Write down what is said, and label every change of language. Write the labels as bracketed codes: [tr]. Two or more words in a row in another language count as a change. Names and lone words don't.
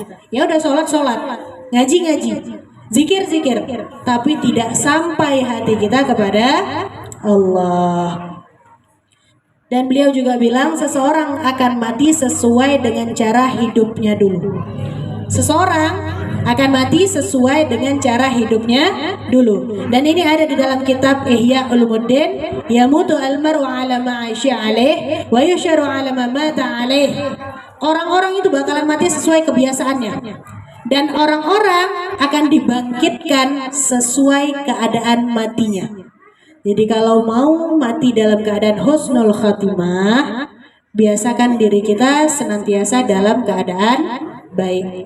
[id] Ya udah sholat, ngaji, zikir, tapi tidak sampai hati kita kepada Allah. Dan beliau juga bilang, seseorang akan mati sesuai dengan cara hidupnya dulu. Seseorang akan mati sesuai dengan cara hidupnya dulu. Dan ini ada di dalam kitab Ihya Ulumuddin, [ar] yamutu al-mar'u ala ma 'asha alaih wa yusharu ala ma mata alaih. [id] Orang-orang itu bakalan mati sesuai kebiasaannya. Dan orang-orang akan dibangkitkan sesuai keadaan matinya. Jadi kalau mau mati dalam keadaan [ar] husnul khatimah, [id] biasakan diri kita senantiasa dalam keadaan baik.